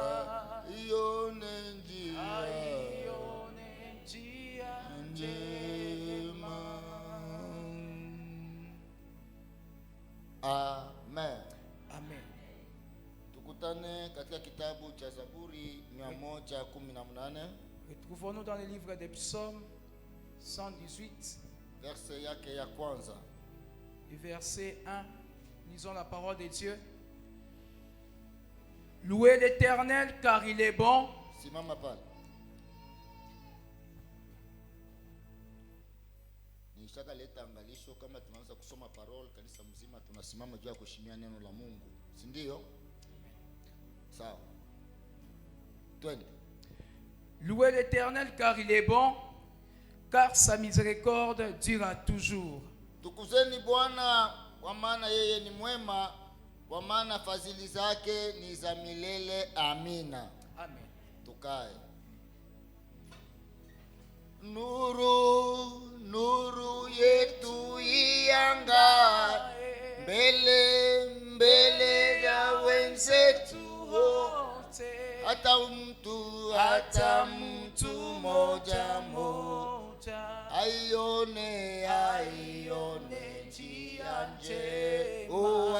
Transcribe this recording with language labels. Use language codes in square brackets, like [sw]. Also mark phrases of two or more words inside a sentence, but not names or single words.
[sw] ione njia aione njia njema. Amen. Amen. Tukutane katika kitabu cha Zaburi 118. [fr] Retrouvons-nous dans le livre des psaumes 118, [sw] verset yake ya kwanza. [fr] Verset 1. Lisons la parole de Dieu. Louez l'Éternel car il est bon. [sw] Simama pale. Nishaka leta angalisho kama tunaanza kusoma parole kanisa mzima tunasimama juu ya kuheshimia neno la Mungu. Si ndio? Sawa. Twende. [fr] Louez l'Éternel car il est bon, car sa miséricorde durera toujours. [sw] Tukuzeni Bwana kwa maana yeye ni mwema, kwa maana fadhili zake ni za milele. Amina. Amen. Tukae. Nuru, nuru yetu iangae mbele mbele ya wenzetu wote, hata mtu moja moja aione njia njema.